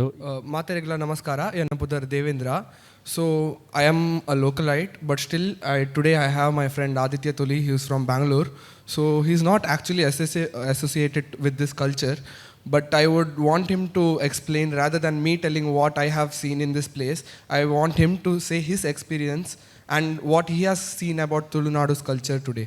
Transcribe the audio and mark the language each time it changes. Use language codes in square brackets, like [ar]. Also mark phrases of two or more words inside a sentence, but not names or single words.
[tcy] ಮಾತೆರೆಗ್ಲ ನಮಸ್ಕಾರ ಎನ್ನ ಪುದರ್ ದೇವೇಂದ್ರ. [en] So I am a localite but still today I have my friend Aditya Tuli. He is from Bangalore. So he is not actually associated with this culture, but I would want him to explain rather than me telling what I have seen in this place. I want him to say his experience and what he has seen about Tulu Nadu's culture today.